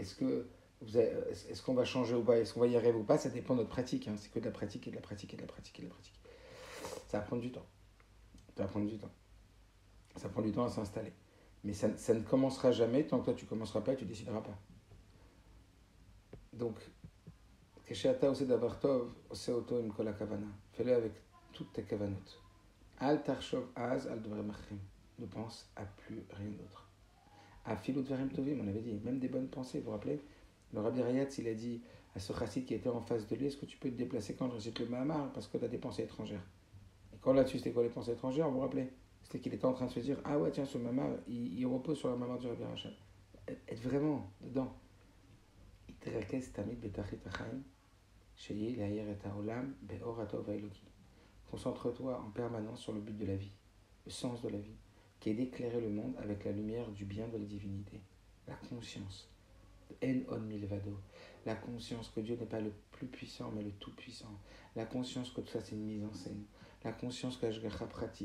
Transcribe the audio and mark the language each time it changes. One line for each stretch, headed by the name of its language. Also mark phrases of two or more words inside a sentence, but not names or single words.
French: Mais est-ce que Est-ce qu'on va changer ou pas, est-ce qu'on va y arriver ou pas, ça dépend de notre pratique. Hein. C'est que de la pratique et de la pratique et de la pratique et de la pratique. Ça va prendre du temps. Ça va prendre du temps. Ça prend du temps à s'installer. Mais ça ne commencera jamais tant que toi tu ne commenceras pas et tu ne décideras pas. Donc,
Hebrew: כשאתה עושה דבר טוב עושה אותו עם כל הכוונה.
French: Fais-le avec toutes tes kavanot.
Hebrew: אל תחשוב אז על דברים אחרים.
French: Ne pense à plus rien d'autre.
Hebrew: אפילו דברים טובים,
French: on avait dit, même des bonnes pensées, vous vous rappelez? Le Rabbi Rayatz, il a dit à ce chassid qui était en face de lui, est-ce que tu peux te déplacer quand je récite le Mahamar parce que tu as des pensées étrangères? Et quand là-dessus, c'était quoi les pensées étrangères, vous vous rappelez? C'était qu'il était en train de se dire, ah ouais, tiens, ce Mahamar, il repose sur la Mahamar du Rabbi Rachel. Être vraiment dedans.
Hebrew: התרכז תמיד בתכלית החיים שהיא להאיר את העולם באור הטוב האלוקי.
French: Concentre-toi en permanence sur le but de la vie, le sens de la vie, qui est d'éclairer le monde avec la lumière du bien de la divinité, la conscience.
Hebrew: אין עוד מלבדו,
French: la conscience que Dieu n'est pas le plus puissant mais le tout puissant, la conscience que tout ça c'est une mise en scène, la conscience que
Hebrew: השגחה פרטית.